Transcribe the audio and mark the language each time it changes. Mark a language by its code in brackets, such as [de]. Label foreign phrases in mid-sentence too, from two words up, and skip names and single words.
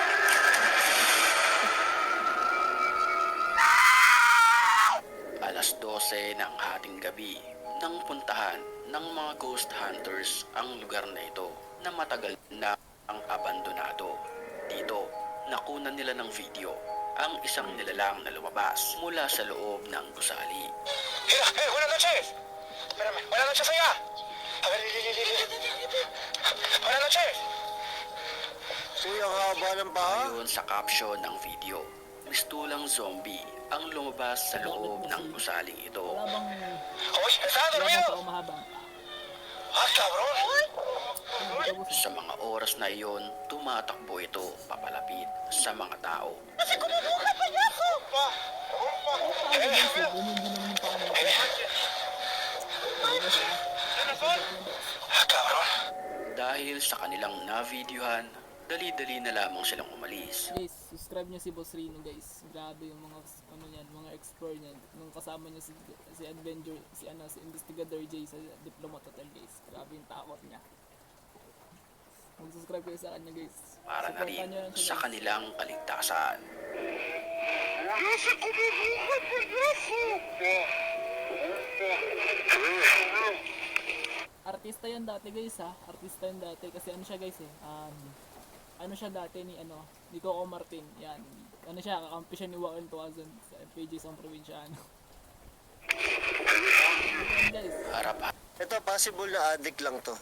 [tl] Alas 12 ng hating gabi nang puntahan ng mga ghost hunters ang lugar na ito na matagal na ang abandonado. Dito, nakunan nila ng video ang isang nilalang na lumabas mula sa loob ng gusali. [es] Buenas noches. Espérame, buenas noches allá. A ver, buenas noches. [tl] Uy, ang haba ng paa. Ayon sa caption ng video, mistulang zombie ang lumabas sa loob ng gusaling ito. Wala bang, [es] Uy, ¿estás [tl] wala bang [es] dormido? [tl] tao mahabang? [es] Ah, cabrón. [tl] Sa mga oras na iyon, tumatakbo ito papalapit sa mga tao. [es] ¡Se como bruja, payaso! ¡Opa! ¡Opa! [tl] Ano guys, ganun din naman yung paa natin. [es] Ah, cabrón. [tl] Dahil sa kanilang na-videohan, dali-dali na lamang silang umalis. Guys, subscribe nyo si Boss Rino guys. Grabe yung mga ano yan, mga explore niyan. Nung kasama niya si Adventure, si Investigador J sa Diplomat Hotel guys. Grabe yung takot niya. Mag-subscribe kayo sa kanya guys. Para na Supportan rin nyo lang siya, sa guys. kanilang kaligtasan. [es] ¡Se como bruja, payaso! [tl] Artista yan dati guys ha. Artista yan dati kasi ano siya guys ano siya dati ni Coco Martin. Yan. Ano siya, kakampi siya ni Joaquin Tuazon sa FPJ sa probinsyano. Yan guys. Harap Ito, possible na addict lang to.